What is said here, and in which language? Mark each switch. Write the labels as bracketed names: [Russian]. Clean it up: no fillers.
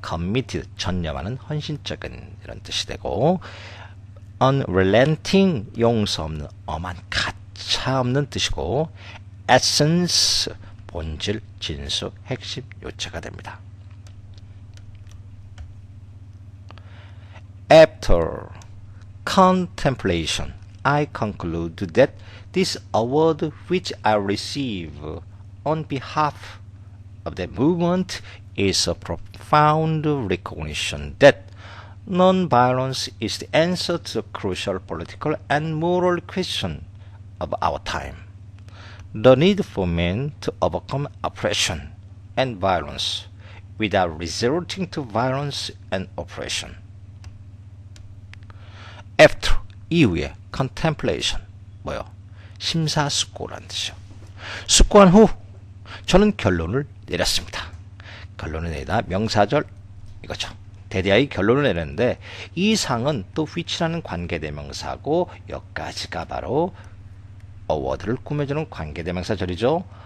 [Korean] committed, 전념하는 헌신적인 이런 뜻이 되고 unrelenting, 용서 없는, 엄한, 가차 없는 뜻이고 essence, 본질, 진수, 핵심, 요체가 됩니다. [English] After contemplation, I conclude that this award which I receive on behalf of the movement is a profound recognition that non-violence is the answer to the crucial political and moral question of our time. The need for men to overcome oppression and violence without resorting to violence and oppression. [Korean] After, 이후에, contemplation, 뭐요? 심사숙고라는 뜻이요. 숙고한 후 저는 결론을 내렸습니다. 결론을 내다 명사절 이거죠. 대대하의 결론을 내렸는데 이 상은 또 which라는 관계대명사고 여기까지가 바로 award를 꾸며주는 관계대명사절이죠.